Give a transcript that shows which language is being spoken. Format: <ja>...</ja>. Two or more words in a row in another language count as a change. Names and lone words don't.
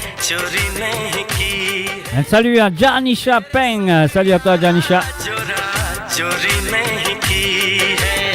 <hi>चोरी नहीं की</hi> <fr>Un salut à Janisha Peng. Salut à toi Janisha.</fr> <hi>चोरा चोरी नहीं की है</hi>